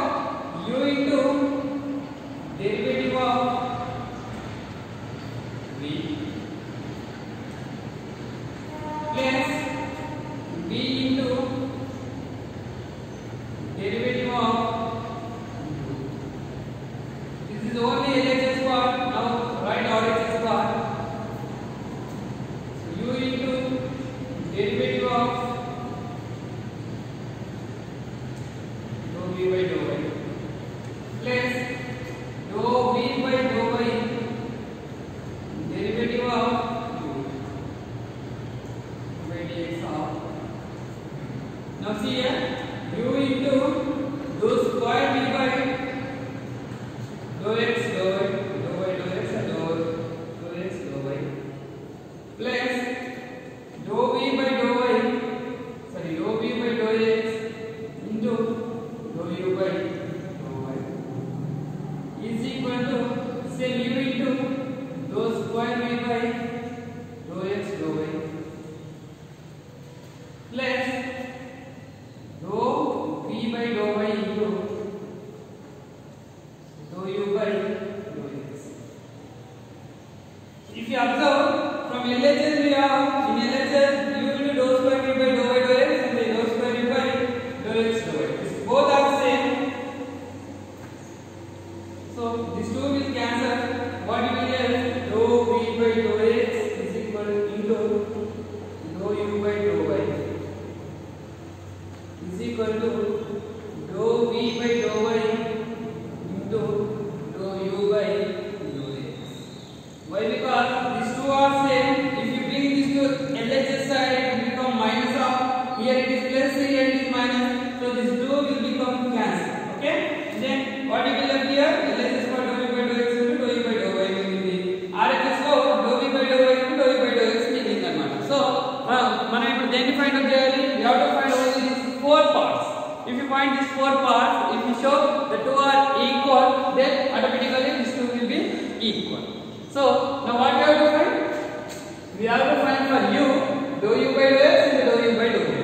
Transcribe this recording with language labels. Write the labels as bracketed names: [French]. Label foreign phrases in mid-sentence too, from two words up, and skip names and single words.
[English] U into derivative of v plus v into derivative of u. This is only LHS part. Now write RHS part. So u into derivative of dou v by dou y plus dou v by dou y derivative of u by dx of. Now see here, u into dou square v by dou x dou y dou y dou x and dou x dou y plus dou v by dou y, sorry, dou v by dou x into dou u by dou y is equal to same u into dou square v by dou x dou y plus dou v by dou y into dou u by dou x. If you observe from LHS we have in LHS u into dou square v by dou y dou x and then dou square v by dou x dou y. Both are same. So these two will cancel. What you will get? Dou v by dou x is equal into dou u by dou y is equal to dou v by dou y into dou u by dou x. Why? Because these two are same. If you bring this to LHS side, it will become minus of, here it is plus, here it is minus. So these two will become cancelled. Okay? Then what you will have here? LHS for dou v by dou x into dou u by dou y will be RHS for dou v by dou y into dou u by dou x [Telugu] మిగిలింది అన్నమాట. So మనం ఇప్పుడు దేన్ని [English] find out [Telugu] చేయాలి? [English] We have to find only these four parts. If you find these four parts, if you show the two are equal, then automatically these two will be equal. So now what we have to find? We have to find for u dou u by dou x and dou u by dou y.